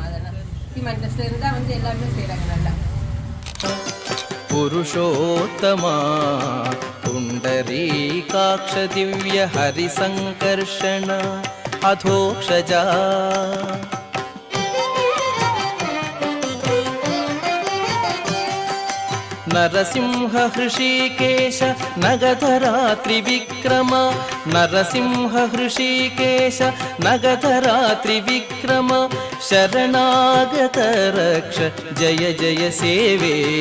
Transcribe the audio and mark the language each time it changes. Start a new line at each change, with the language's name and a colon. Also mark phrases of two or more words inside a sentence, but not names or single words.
Tamil: அதெல்லாம் ஸ்ரீமான் ட்ரெஸ்ல இருந்தால் வந்து எல்லாமே செய்கிறாங்க நல்லா.
Sanskrit: पुरुषोत्तमा पुण्डरीकाक्ष दिव्य हरिसंकर्षण अधोक्षजा नरसिंह हृषीकेश नगधरा त्रिविक्रम नरसिंह हृषीकेश नगधरा त्रिविक्रम शरणागत रक्ष जय जय सेवे